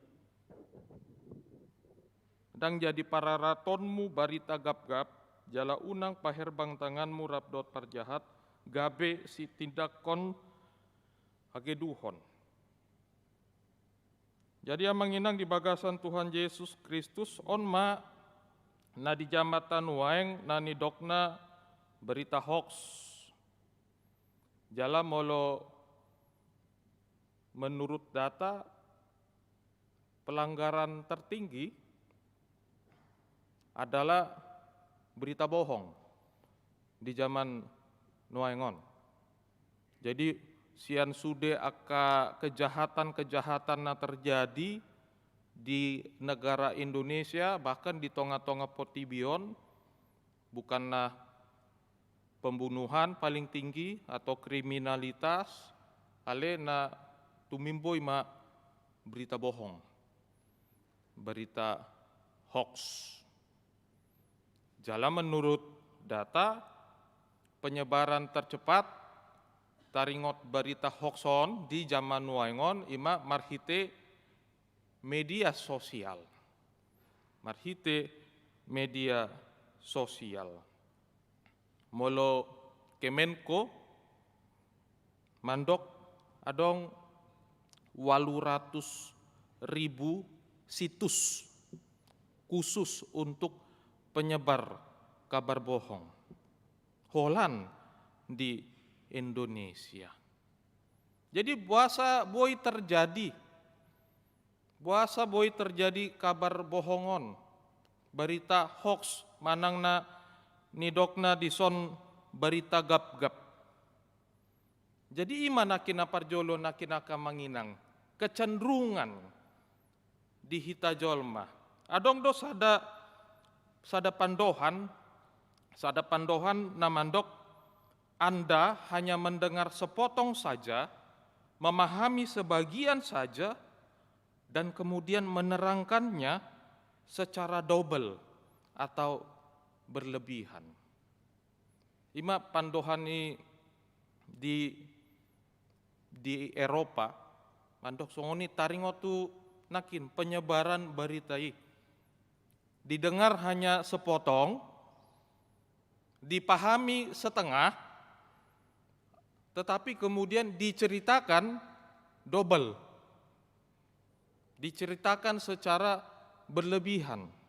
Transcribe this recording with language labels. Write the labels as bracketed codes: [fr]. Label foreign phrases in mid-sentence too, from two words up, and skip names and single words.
[bbc] Dang jadi pararatonmu barita gap-gap, jala unang paherbang tanganmu rabdot parjahat, gabe si tindakon hageduhon. Jadi amanginang di bagasan Tuhan Yesus Kristus onma na di jambatan waeng na nidokna [id] berita hoax. [bbc] Jala molo [id] menurut data pelanggaran tertinggi adalah berita bohong di zaman Nuaengon. Jadi [bbc] sian sude aka [id] kejahatan-kejahatan na terjadi di negara Indonesia bahkan di tengah-tengah potibion bukanlah pembunuhan paling tinggi atau kriminalitas [bbc] ale na tumimboi ma [id] berita bohong, berita hoax. Jala menurut data penyebaran tercepat taringot berita hoaxon di zaman Nuaengon [bbc] ima marhite [id] media sosial. Marhite media sosial. Molo Kemenko [bbc] mandok adong [id] 800.000 situs khusus untuk penyebar kabar bohong. Holan di Indonesia. Jadi buasa boy terjadi kabar bohongon, berita hoax [bbc] manangna nidokna dison [id] berita gap-gap. [bbc] Jadi imana kina parjolo na kina kamanginang kecenderungan di hita jolma. Adong do sada pandohan na mandok [id] Anda hanya mendengar sepotong saja, memahami sebagian saja, dan kemudian menerangkannya secara double atau berlebihan. [bbc] Ima pandohan [id] ini di [bbc] Eropa, mandok songoni taringotu nakin [id] penyebaran berita didengar hanya sepotong, dipahami setengah, tetapi kemudian diceritakan double, diceritakan secara berlebihan.